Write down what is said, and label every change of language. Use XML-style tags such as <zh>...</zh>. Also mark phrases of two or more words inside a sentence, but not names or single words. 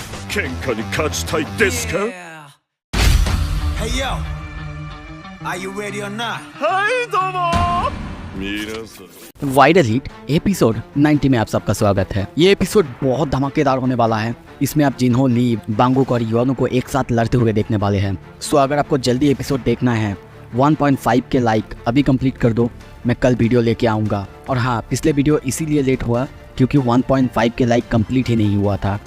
<ja>喧嘩に勝ちたいですか？</ja> <en>Hey yo, are you ready or not?</en> <ja>はいどうも皆さん</ja> <hi>वाइडर हिट एपिसोड 90 में आप सबका स्वागत है। ये एपिसोड बहुत धमाकेदार होने वाला है। इसमें आप जिन्हो, ली, बांगुक और योनो को एक साथ लड़ते हुए देखने वाले हैं। सो अगर आपको जल्दी एपिसोड देखना है 1.5 के लाइक अभी कंप्लीट कर दो, मैं कल वीडियो लेके आऊँगा। और हाँ, पिछले वीडियो इसीलिए लेट हुआ क्योंकि 1.5 के लाइक कंप्लीट ही नहीं हुआ था।</hi>